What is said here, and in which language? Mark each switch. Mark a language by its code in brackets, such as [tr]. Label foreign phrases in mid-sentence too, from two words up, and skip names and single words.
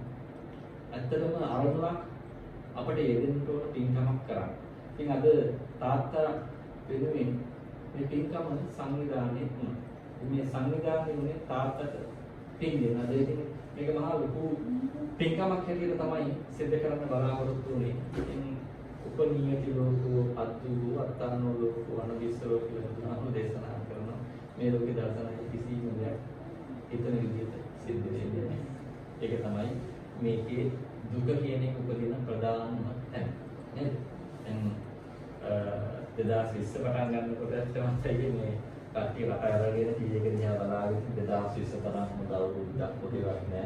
[si] ඇත්තටම අරමුණක් අපිට යෙදෙන්න ඕන පින්කමක් කරන්න. ඉතින් අද තාත්තා වෙනුවෙන් මේ පින්කම සංවිධානයේ වුණා. මේ සංවිධානයේ උනේ තාත්තට පින් දෙන්න. අද මේක මහා ලොකු පින්කමක් හැටියට තමයි සිද්ධ කරන්න බලාපොරොත්තු වෙන්නේ. ඉතින් [pi] උපනීයති ලෝකෝ අද්දු අත්තානෝ ලෝකෝ අනවිස්සෝ [si] කියලා බුදුහාමුදුරුවෝ දේශනා කරනවා. මේ ලෝකේ දර්ශනක කිසිම දෙයක් හිතන විදිහට සිද්ධ වෙන්නේ නැහැ. ඒක තමයි මේකේ දුක කියන එක උපදින ප්‍රධානම තැන. නේද? දැන් 2020 පටන් ගන්නකොට තමයි මේ කට්ටිය රට අරගෙන ටීවී එක දිහා බලාගෙන 2020 තරම් හොඳ අවුරුද්දක් පොතේවත් නැහැ.